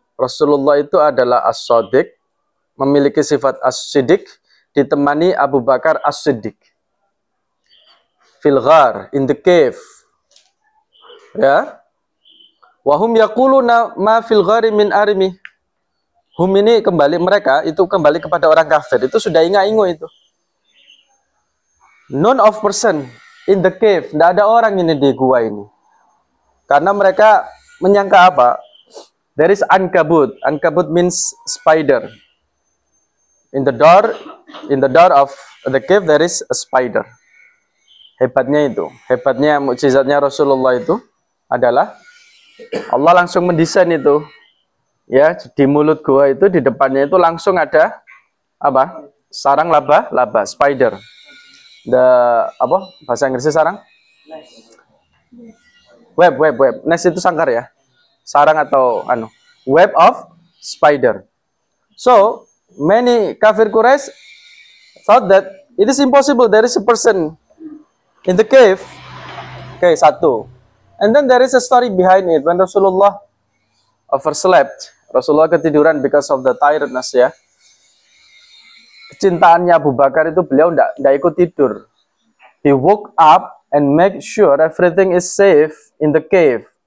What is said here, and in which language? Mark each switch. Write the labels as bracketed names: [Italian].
[Indonesian] Rasulullah itu adalah as-sadiq, memiliki sifat as-siddiq, ditemani Abu Bakar as-siddiq. [Arabic] Fil ghar, [English] in the cave. Ya. [Arabic] Wahum yaquluna ma fil ghari min arimi. [Indonesian] Hum ini kembali, mereka itu kembali kepada orang kafir. Itu sudah ingat-ingat itu. [English] None of person in the cave. [Indonesian] Tidak ada orang ini di gua ini. Karena mereka menyangka apa? [English] There is ankabut. Ankabut means spider. In the door of the cave there is a spider. [Indonesian] Hebatnya mukjizatnya Rasulullah itu adalah Allah langsung mendesain itu. Ya, di mulut gua itu di depannya itu langsung ada apa? Sarang laba, spider. Apa? Bahasa Inggrisnya sarang? Web. Nest itu sangkar ya. Sarang atau web of spider. [English] So, many kafir Quraisy thought that it is impossible, there is a person in the cave. Okay, [Indonesian] satu. [English] And then there is a story behind it. When Rasulullah overslept, [Indonesian] Rasulullah ketiduran [English] because of the tiredness ya. [Indonesian] Kecintaannya Abu Bakar itu beliau tidak ikut tidur. [English] He woke up and make sure everything is safe in the cave.